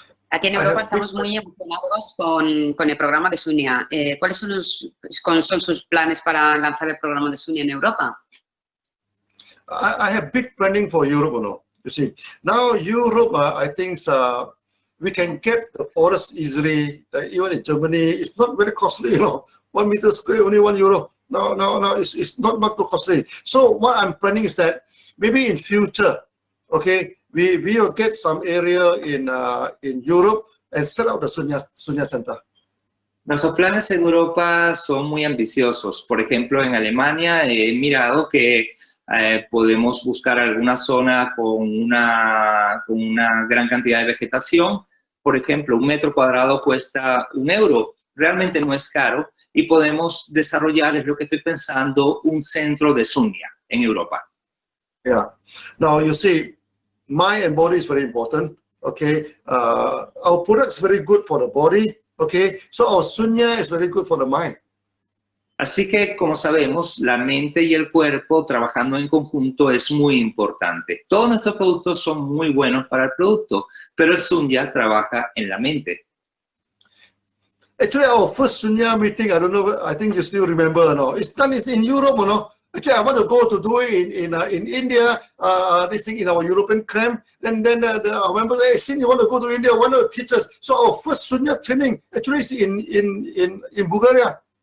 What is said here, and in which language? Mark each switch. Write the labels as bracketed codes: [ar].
[es] Aquí en Europa estamos muy emocionados con el programa de Sunya. ¿Cuáles son sus planes para lanzar el programa de Sunya en Europa? [en] I have big planning for Europe, you see. Now Europe, I think we can get the forest easily. Even in Germany, it's not very costly, 1 meter square, only €1. No, it's not too costly. So what I'm planning is that maybe in future, okay, we will get some area in Europe and set up the Sunya Center. [es] Nuestros planes en Europa son muy ambiciosos. Por ejemplo, en Alemania he mirado que podemos buscar alguna zona con una gran cantidad de vegetación. Por ejemplo, 1 metro cuadrado cuesta €1. Realmente no es caro y podemos desarrollar, es lo que estoy pensando, un centro de Sunya en Europa. [en] Yeah. Now, you see, mind and body is very important, okay? Our product is very good for the body, okay? So our Sunya is very good for the mind. [es] Así que, como sabemos, la mente y el cuerpo trabajando en conjunto es muy importante. Todos nuestros productos son muy buenos para el producto, pero el Sunya trabaja en la mente. [en] Actually, our first Sunya meeting, I don't know, I think you still remember, it's done in Europe, Actually, I want to go to do it in India, this thing in our European camp. Then our members say, hey, since you want to go to India, why not teach us? So our first Sunya training actually is in Bulgaria.